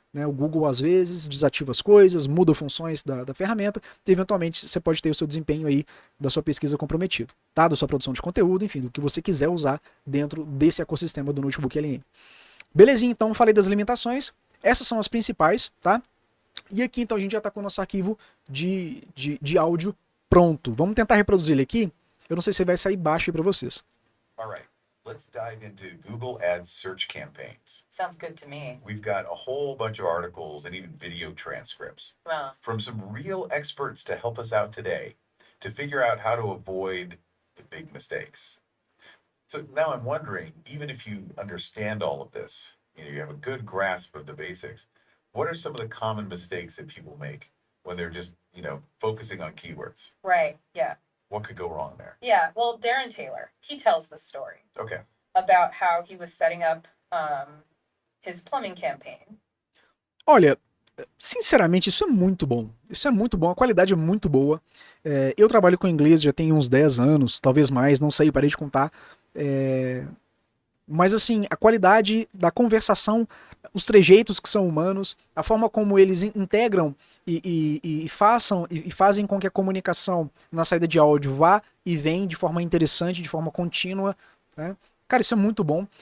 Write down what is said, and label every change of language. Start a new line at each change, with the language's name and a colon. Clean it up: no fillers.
Portuguese: Né? O Google às vezes desativa as coisas, muda funções da ferramenta, e eventualmente você pode ter o seu desempenho aí da sua pesquisa comprometido, tá? Da sua produção de conteúdo, enfim, do que você quiser usar dentro desse ecossistema do Notebook LM. Belezinha, então falei das limitações, essas são as principais, tá? E aqui então a gente já está com o nosso arquivo de áudio pronto. Vamos tentar reproduzir ele aqui. Eu não sei se vai sair baixo aí para vocês.
English: All right, let's dive into Google Ads search campaigns. Sounds good to me. We've got a whole bunch of articles and even video transcripts from some real experts to help us out today to figure out how to avoid the big mistakes. So now I'm wondering, even if you understand all of this, you have a good grasp of the basics, what are some of the common mistakes that people make when they're just, focusing on keywords? Right, yeah. What could go wrong there? Yeah, well, Darren Taylor, he tells the story Okay. about how he was setting up his plumbing campaign.
Portuguese: Olha, sinceramente, isso é muito bom. Isso é muito bom, a qualidade é muito boa. Eu trabalho com inglês já tem uns 10 anos, talvez mais, não sei, parei de contar. Mas assim, a qualidade da conversação, os trejeitos que são humanos, a forma como eles integram e fazem com que a comunicação na saída de áudio vá e vem de forma interessante, de forma contínua, né? Cara, isso é muito bom.